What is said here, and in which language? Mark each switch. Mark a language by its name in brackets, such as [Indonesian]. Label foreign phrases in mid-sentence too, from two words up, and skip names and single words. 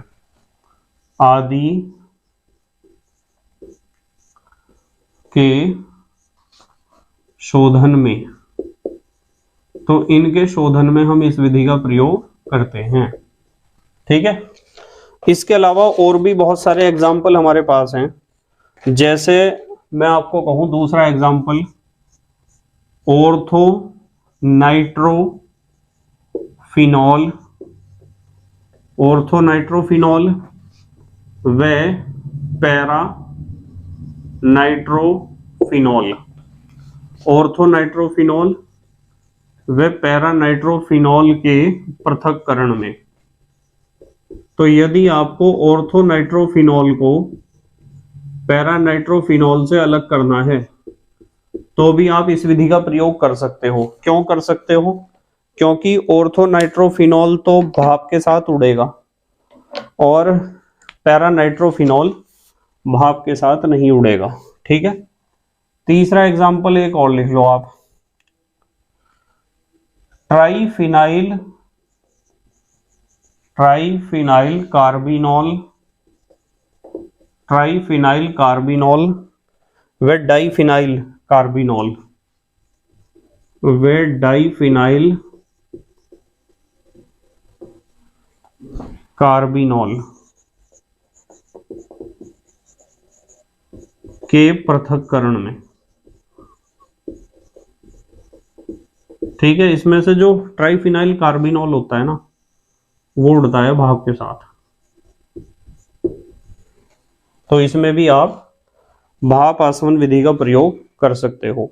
[Hindi] आदि के शोधन में, तो इनके शोधन में हम इस विधि का प्रयोग करते हैं। ठीक है, इसके अलावा और भी बहुत सारे एग्जाम्पल हमारे पास हैं। जैसे मैं आपको कहूं दूसरा एग्जाम्पल, [English] ortho nitrophenol, orthonitrophenol [Hindi] व [English] para nitrophenol, orthonitrophenol [Hindi] व [English] para nitrophenol [Hindi] के पृथक्करण में। तो यदि आपको ऑर्थोनाइट्रोफिनॉल को [English] para nitrophenol [Hindi] से अलग करना है तो भी आप इस विधि का प्रयोग कर सकते हो। क्यों कर सकते हो? क्योंकि ऑर्थोनाइट्रोफिनॉल तो भाप के साथ उड़ेगा और [English] para nitrophenol [Hindi] भाप के साथ नहीं उड़ेगा। ठीक है, तीसरा एग्जाम्पल एक और लिख लो आप, [English] triphenyl carbinol, triphenyl carbinol [Hindi] व [English] diphenyl carbinol, [Hindi] व [English] diphenyl carbinol [Hindi] के पृथक्करण में। ठीक है, इसमें से जो [English] triphenyl carbinol [Hindi] होता है ना, वो उड़ता है भाप के साथ, तो इसमें भी आप भाप आसवन विधि का प्रयोग कर सकते हो।